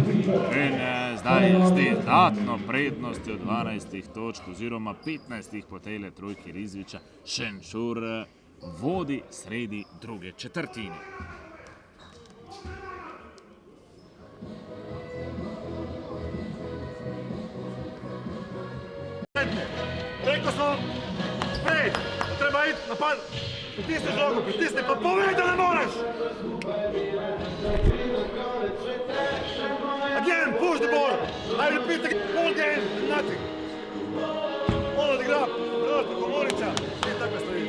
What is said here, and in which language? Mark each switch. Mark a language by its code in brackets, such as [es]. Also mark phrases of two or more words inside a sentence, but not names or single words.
[sl] In zdaj z dodatno prednostjo 12 točk oziroma 15 po tejle trojki Rizviča Šenčur vodi sredi druge četrtine. [hr] Rekao sam vam, prej, treba iti napad, pritisni žogu, pritisni, pa povej da ne moraš! [en] Again, push the ball, I repeat again, all game, nothing. [hr] On odigra, proš preko Morića, ti tako stojiš.